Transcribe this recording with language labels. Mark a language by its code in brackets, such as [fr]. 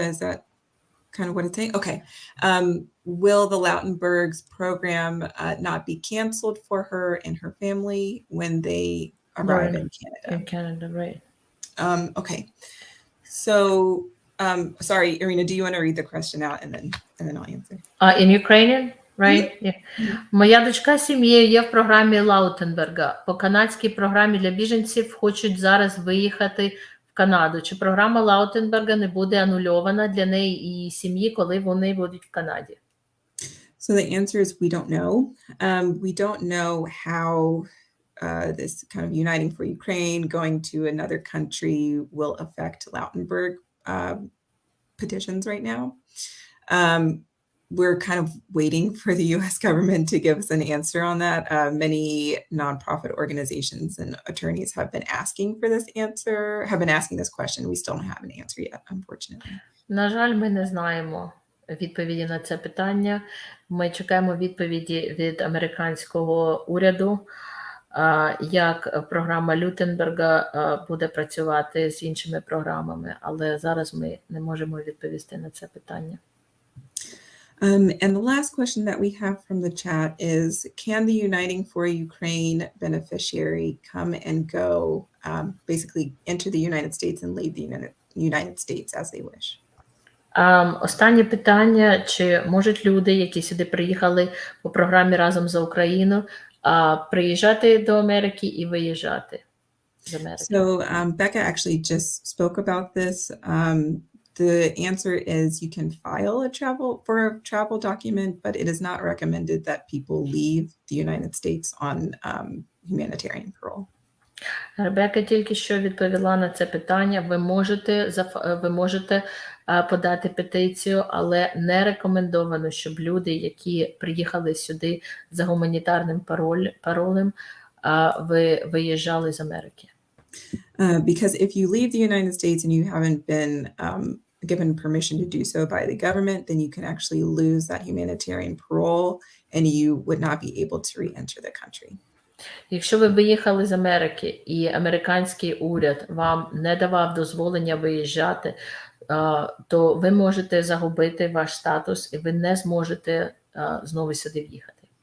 [en] Is that kind of what it's saying? Okay. Will the Lautenberg's program not be canceled for her and her family when they arrive in Canada? In Canada, right. Okay. So, sorry, Irina, do you want to read the question out and then I'll answer? In Ukrainian, right? Yeah. [uk] Моя дочка з сім'єю є в програмі Лаутенберга. По канадській програмі для біженців хочуть зараз виїхати в Канаду. Чи програма Лаутенберга не буде анульована для неї і сім'ї, коли вони будуть в Канаді? [en] So the answer is we don't know. We don't know how this kind of Uniting for Ukraine, going to another country will affect Lautenberg petitions right now. we're kind of waiting for the US government to give us an answer on that. Many nonprofit organizations and attorneys have been asking for this answer, have been asking this question. We still don't have an answer yet, unfortunately. [uk] На жаль, ми не знаємо відповіді на це питання. Ми чекаємо відповіді від американського уряду, як програма Лютенберга буде працювати з іншими програмами, але зараз ми не можемо відповісти на це питання. [en] And the last question that we have from the chat is, can the Uniting for Ukraine beneficiary come and go, basically enter the United States and leave the United States as they wish? [uk] Останнє питання, чи можуть люди, які сюди приїхали по програмі «Разом за Україну», приїжджати до Америки і виїжджати з Америки? [en] So Becca actually just spoke about this. The answer is you can file a travel document, but it is not recommended that people leave the United States on humanitarian parole. [uk] Ребека тільки що відповіла на це питання. Ви можете подати петицію, але не рекомендовано, щоб люди, які приїхали сюди за гуманітарним паролем, виїжджали з Америки. [en] Because if you leave the United States and you haven't been given permission to do so by the government, then you can actually lose that humanitarian parole and you would not be able to re-enter the country. [uk] Якщо ви виїхали з Америки і американський уряд вам не давав дозволення виїжджати, то ви можете загубити ваш статус і ви не зможете знову сюди в'їхати.